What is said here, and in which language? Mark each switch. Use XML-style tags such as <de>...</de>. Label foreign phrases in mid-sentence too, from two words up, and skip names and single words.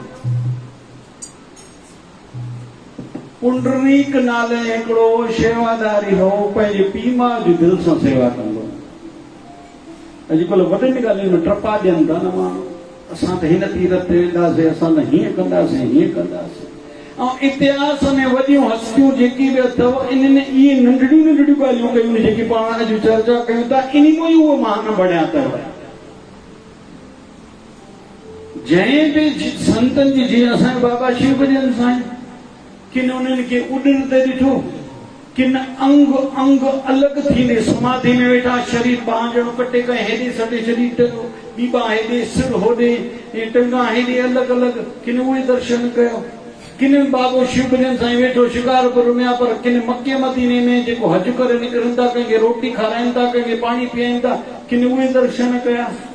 <sd>पुंडरीक नाले हिकिड़ो शेवादारी हो पंहिंजे पीउ माउ जी दिलि सां सेवा कंदो अॼुकल्ह वॾनि ॻाल्हियुनि में टपा ॾियनि था न माण्हू असां त हिन तीरथ ते वेंदासीं असां त हीअं कंदासीं हीअं कंदासीं ऐं इतिहास में वॾियूं हस्तियूं जेकी बि अथव इन्हनि इहे नंढड़ियूं नंढड़ियूं ॻाल्हियूं कयूं जेकी पाण अॼु चर्चा कयूं था इन में ई उहे महान बणिया अथव जंहिं बि संतनि जी जीअं असांजे बाबा शिव भजन साईं किन उन्हनि खे उॾण ते ॾिठो किन अंग अंग अलग थींदे समाधि में वेठा शरीर बांह जणो कटे कहीं हेॾे सटे शरीर ॿी बांह हेॾे सिर होॾे ऐं टंगा हेॾे अलॻि अलॻि किन उहे दर्शन कयो किन बाबो शिवलिंग साईं वेठो शिकारपुर में आहे पर किन मके मदीने में जेको हज करे निकिरनि था कंहिंखे रोटी खाराइनि था कंहिंखे पाणी पीआइनि था किन उहे दर्शन कया</sd>